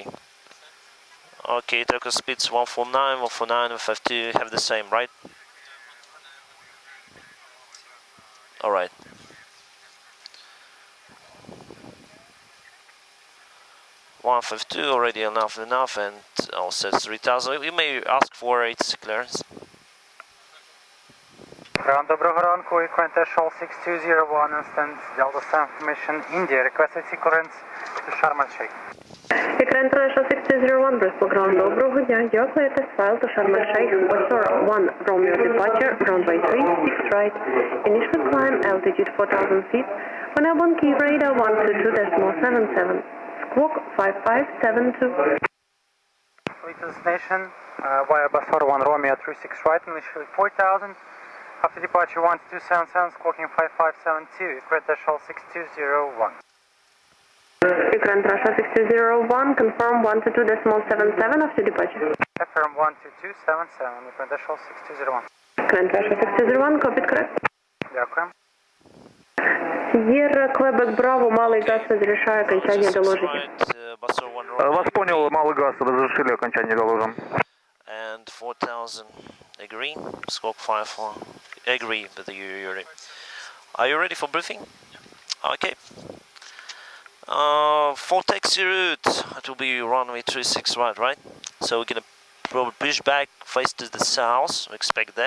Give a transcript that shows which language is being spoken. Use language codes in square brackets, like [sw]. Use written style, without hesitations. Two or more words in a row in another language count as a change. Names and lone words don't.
[en] Okay, takeoff speeds 149, 149, 152, have the same, right? Alright. Already enough, and I'll set 3000. We may ask for its clearance. [uk] Доброго ранку, [en] INT'L 6201 instance Delta 7 mission India, requested sequence to Sharm el-Sheikh. INT'L 6201, Bristol ground, [uk] доброго дня, [en] your latest file to Sharm el-Sheikh, Oscar 1, Romeo departure, runway 36 right, initial climb, altitude 4000 feet, on airborne key radar 122.77, squawk 5572. Fleet destination via Basor 1, Romeo 36 right, initially 4000. After departure 1277, squawking 5572, INT'L 6201. INT'L 6201, confirm 122.77 after departure. Confirm 12277, INT'L 6201. INT'L 6201, copied correct. [uk] Дякую. [en] Sierra Quebec Bravo, [ru] малый газ разрешаю, окончание доложите. Вас понял, малый газ, разрешили, окончание доложим. [en] And 4000, agree, squawk 54, agree with you, Yuri. Are you ready for briefing? Okay. For taxi route, it will be runway 36 right? So we're gonna probably push back, face to the south, expect that.